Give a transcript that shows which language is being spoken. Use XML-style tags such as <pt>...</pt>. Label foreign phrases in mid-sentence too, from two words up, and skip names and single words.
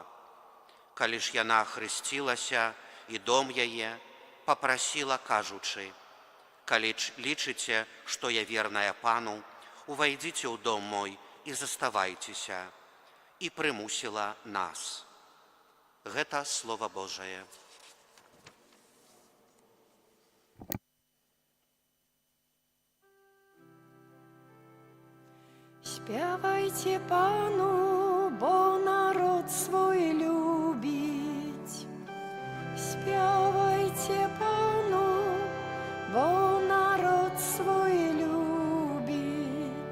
<be>Калі ж яна хрысцілася, і дом яе папрасіла, кажучы: «Калі лічыце, што я верная Пану, увайдзіце ў дом мой і заставайцеся», і прымусіла нас. Гэта Слова Божае.</be> <pl>Śpiewajcie Panu, bo naród swój lubić. Śpiewajcie Panu, bo naród swój lubić.</pl>